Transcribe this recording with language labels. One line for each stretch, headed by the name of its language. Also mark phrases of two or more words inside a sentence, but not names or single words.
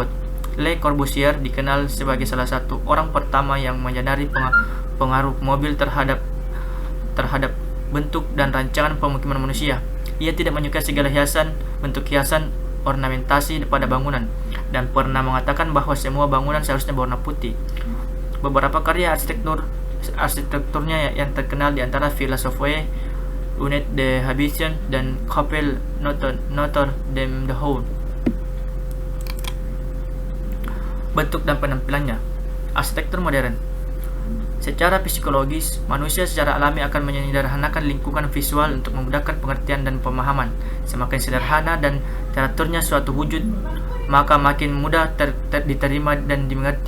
Indonesian: Le Corbusier dikenal sebagai salah satu orang pertama yang menyadari pengaruh mobil terhadap terhadap bentuk dan rancangan pemukiman manusia. Ia tidak menyukai segala bentuk hiasan ornamentasi pada bangunan, dan pernah mengatakan bahwa semua bangunan seharusnya berwarna putih. Beberapa karya arsitekturnya yang terkenal di antara Villa Savoye, Unité de Habitation, dan Chapelle Notre Dame de Haut. Bentuk dan penampilannya. Arsitektur modern. Secara psikologis, manusia secara alami akan menyederhanakan lingkungan visual untuk memudahkan pengertian dan pemahaman. Semakin sederhana dan teraturnya suatu wujud, maka makin mudah diterima dan dimengerti.